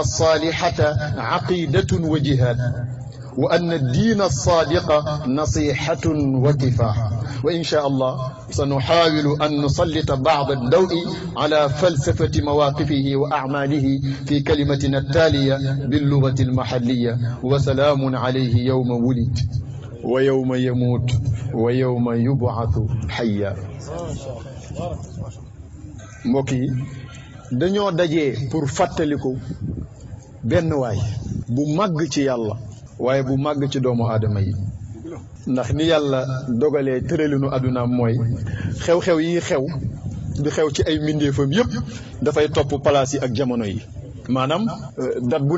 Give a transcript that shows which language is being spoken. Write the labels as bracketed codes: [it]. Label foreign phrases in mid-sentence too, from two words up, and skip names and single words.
[ar] الصالحة عقيدة وجهاد وأن الدين الصادق نصيحة وكفاح وإن شاء الله سنحاول أن نسلط بعض الضوء على فلسفة مواقفه وأعماله في كلمتنا التالية باللغة المحلية وسلام عليه يوم ولد ويوم يموت ويوم يبعث حيا [wo] موكي dañoo dajee pour fàttaliku benn waay bu màgg ci yàlla waaye bu màgg ci doomu aadama yi ndax ni yàlla dogalee tëralinu àddunaam mooy xew-xew yi xew du xew ci ay mbindeefam yépp dafay topp palaas yi ak jamono yi maanaam date bu